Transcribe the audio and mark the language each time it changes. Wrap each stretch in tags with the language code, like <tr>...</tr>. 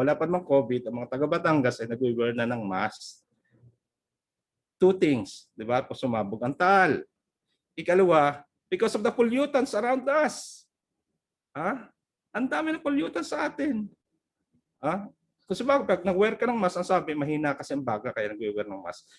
<tl>Wala pa namang COVID, ang mga taga Batangas ay nag-wear na ng mask.</tl> <en>Two things,</en> <tl>di ba? Sumabog ang taal. Ikalawa,</tl> <en>because of the pollutants around us.</en> <tl>Ang dami ng pollutants sa atin. Kasi pag nag-wear ka ng mask, ang sabi, mahina kasi ang baga kaya nag-wear ng mask.</tl>